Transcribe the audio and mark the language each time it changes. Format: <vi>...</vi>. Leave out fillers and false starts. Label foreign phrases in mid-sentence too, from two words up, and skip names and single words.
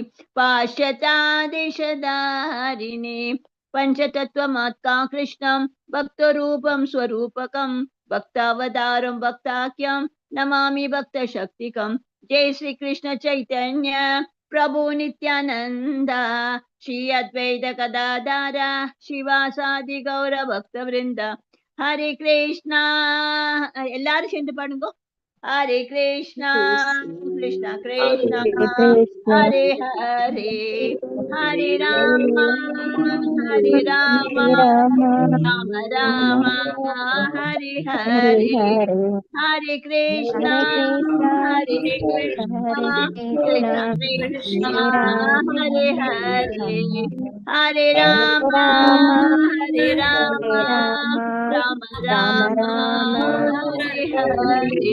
<sa>पाश्चात्देशधारिणे पंचतत्वमात्मा कृष्णं भक्तरूपं स्वरूपकं भक्तावतारं भक्ताख्यं नमामि भक्तशक्तिकं. जय श्री कृष्ण चैतन्य प्रभु नित्यानंद श्री अद्वैत गदाधर शिवासादि गौर भक्त वृंद. हरे कृष्णा.</sa> <ta>எல்லாரும் சேர்ந்து பாடுங்க.</ta> <sa>हरे कृष्णा कृष्णा कृष्णा हरे हरे हरे राम राम राम हरे हरे. हरे कृष्णा कृष्णा कृष्णा हरे हरे हरे राम राम राम हरे हरे.</sa>